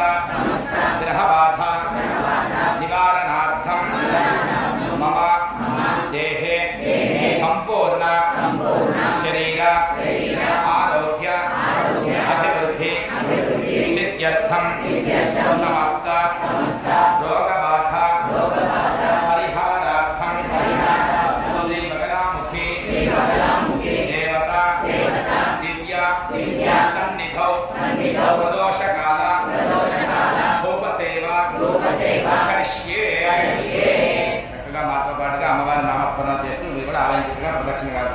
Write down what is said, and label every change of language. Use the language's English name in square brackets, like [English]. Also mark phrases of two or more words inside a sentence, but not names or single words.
[Sanskrit] ग्रहबाध निवारणार्थं मम देहे संपूर्ण शरीर आरोग्य अभिवृद्धि सिद्ध्यर्थं समस्त रोगबाध परिहारार्थं श्री बगलामुखी देवता दिव्या सन्निधौ प्रदोषकाल धूपसेवा करिष्ये [Telugu] చక్కగా మాతో పాటుగా అమ్మవారి నామస్మరణ చేస్తూ మీరు కూడా ఆలయం చక్కగా ప్రదక్షిణ